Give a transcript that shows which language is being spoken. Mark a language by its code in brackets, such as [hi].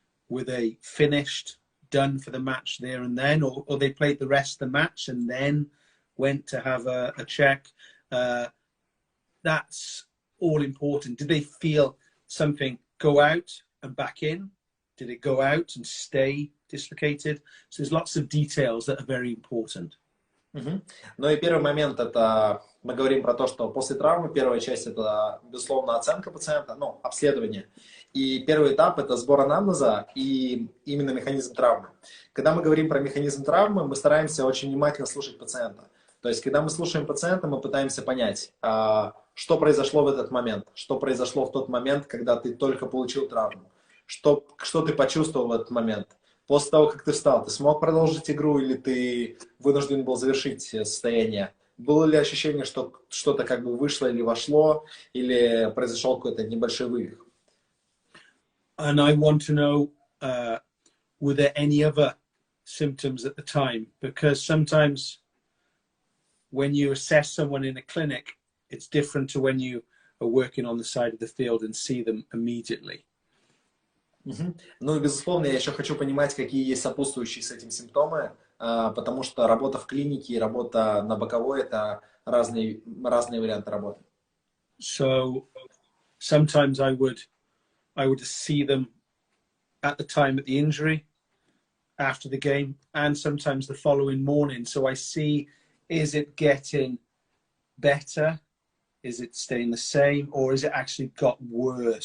[en] Were they finished, done for the match there and then, or they played the rest of the match and then went to have a check? That's all important. Did they feel something go out and back in? Did it go out and stay dislocated? So there's lots of details that are very important. [ru] Ну и первый момент — это мы говорим про то, что после травмы первая часть — это, безусловно, оценка пациента, ну, обследование. И первый этап — это сбор анамнеза и именно механизм травмы. Когда мы говорим про механизм травмы, мы стараемся очень внимательно слушать пациента. То есть, когда мы слушаем пациента, мы пытаемся понять, что произошло в этот момент, что произошло в тот момент, когда ты только получил травму, что ты почувствовал в этот момент. После того, как ты встал, ты смог продолжить игру или ты вынужден был завершить состояние? Было ли ощущение, что что-то как бы вышло или вошло, или произошел какой-то небольшой вывих? [en] And I want to know, were there any other symptoms at the time, because sometimes when you assess someone in a clinic, it's different to when you are working on the side of the field and see them immediately. [ru] Ну и, безусловно, я еще хочу понимать, какие есть сопутствующие с этим симптомы, потому что работа в клинике и работа на боковой – это разные варианты работы. [en] So sometimes I would see them at the time of the injury, after the game, and sometimes the following morning. So I see, is it getting better? Is it staying the same, or is it actually got worse?